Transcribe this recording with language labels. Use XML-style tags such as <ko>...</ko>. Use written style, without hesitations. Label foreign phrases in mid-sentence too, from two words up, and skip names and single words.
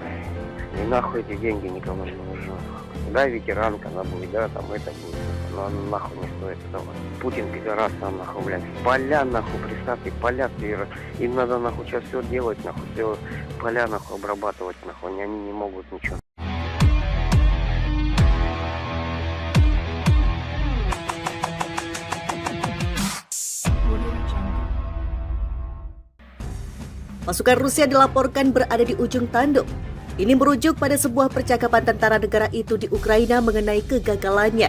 <ru>И нахуй эти деньги никому не нужны. Да, ветеранка, она будет, да, там это будет. Но нахуй не стоит этого. Путин пидорас там нахуй, блядь. Поля нахуй, представьте, поля. Им надо нахуй сейчас все делать, нахуй, все поля нахуй обрабатывать, нахуй. Они не могут ничего.</ru> <id>Pasukan Rusia dilaporkan berada di ujung tanduk. Ini merujuk pada sebuah percakapan tentara negara itu di Ukraina mengenai kegagalannya.</id>